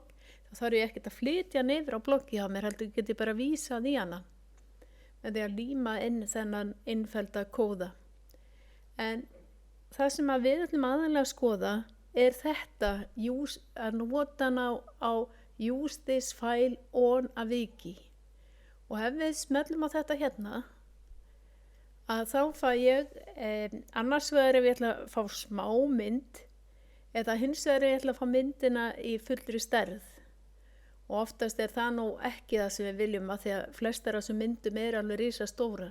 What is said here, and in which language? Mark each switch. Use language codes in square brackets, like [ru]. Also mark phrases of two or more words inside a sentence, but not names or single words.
[is] Þá þarf ég ekkert að flytja niður á bloggi hjá mér, heldur get ég bara vísað í hana með því að líma inn þennan innfellda kóða. En það sem við ætlum aðalega að skoða er þetta, að nota hana á [en] use this file on a wiki. [is] Og ef við smellum á þetta hérna, að þá fæ ég annars vegar ef ég ætla að fá smá mynd eða hins vegar ef ég ætla að fá myndina í fullri stærð. Og oftast er það nú ekki það sem við viljum að því að flestar af þessum myndum er alveg risastórar.